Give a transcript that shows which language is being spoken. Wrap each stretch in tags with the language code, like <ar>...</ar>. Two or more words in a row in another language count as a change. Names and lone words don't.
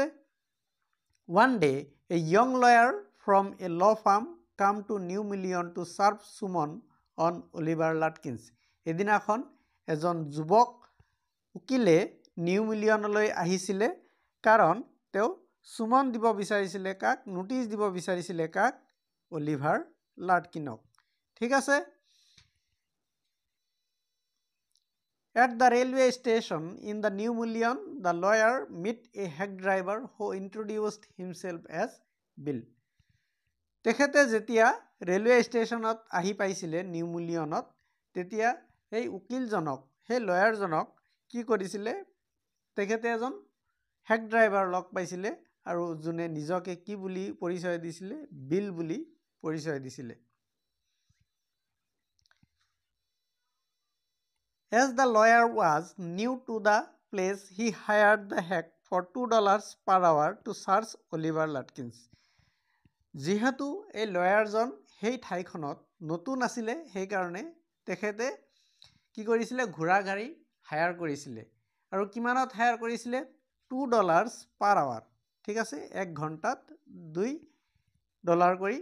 <en>One day a young lawyer from a law firm came to New Million to serve summon on Oliver Latkins.</en> <as>এদিনাখন এজন যুৱক উকিলে নিউ মিলিয়নলৈ আহিছিলে কাৰণ তেওঁ সুমন দিব বিচাৰিছিলে কাক, নোটিছ দিব বিচাৰিছিলে কাক, অলিভাৰ লাটকিনক, ঠিক আছে।</as> <en>At the railway station in the New Million, the lawyer met a hack driver who introduced himself as Bill.</en> <as>তেখেতে যেতিয়া ৰেলৱে ষ্টেচনত আহি পাইছিলে নিউ মিলিয়নত, তেতিয়া সেই উকিলজনক, সেই লয়াৰজনক কি কৰিছিলে, তেখেতে এজন</as> <en>hack driver</en> <as>লগ পাইছিলে আৰু যোনে নিজকে কি বুলি পৰিচয় দিছিলে, বিল বুলি পৰিচয় দিছিলে।</as> <en>As the lawyer was new to the place, he hired the hack for $2 per hour to search Oliver Latkins.</en> <as>যিহেতু এই লয়াৰজন সেই ঠাইখনত নতুন আছিলে, সেইকাৰণে তেখেতে কি কৰিছিলে, ঘোঁৰা গাড়ী হায়াৰ কৰিছিলে আৰু কিমানত হায়াৰ কৰিছিলে, $2</as> <en>per hour,</en> <as>ঠিক আছে। 1 ঘণ্টাত $2 কৰি।</as>